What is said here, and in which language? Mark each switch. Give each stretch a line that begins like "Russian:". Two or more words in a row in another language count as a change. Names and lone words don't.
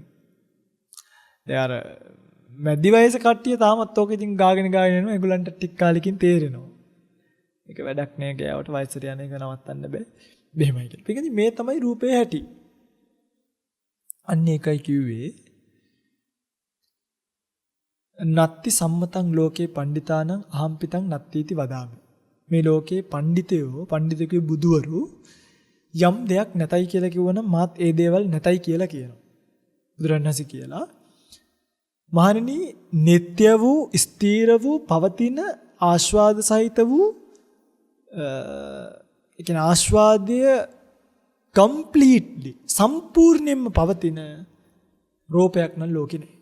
Sinhala: දැන් අර මැදි වයස කට්ටිය තාමත් ඕක ඉතින් ගාගෙන යනවා. ඒගොල්ලන්ට ටික කාලෙකින් තේරෙනවා. ඒක වැඩක් නෑ ගෑවට වයසට යන එක නවත්තන්න බෑ. මෙහෙමයි කියලා. ඒකෙදි මේ තමයි රූපේ හැටි. අන්න ඒකයි කිව්වේ
Pali: නත්ති සම්මතං ලෝකේ පණ්ඩිතානං අහම්පිතං නත්තිති වදාමි.
Sinhala: මේ ලෝකේ පණ්ඩිතකේ බුදුවරු යම් දෙයක් නැතයි කියලා කිව්වනම් මාත් ඒ දේවල් නැතයි කියලා කියනවා. බුදුරණවහන්සේ කියලා මහණෙනි නিত্য වූ ස්ථීර වූ පවතින ආස්වාද සහිත වූ ඒ කියන්නේ ආස්වාදය කම්ප්ලීට්ලි සම්පූර්ණයෙන්ම පවතින රූපයක් නම් ලෝකේ නෑ.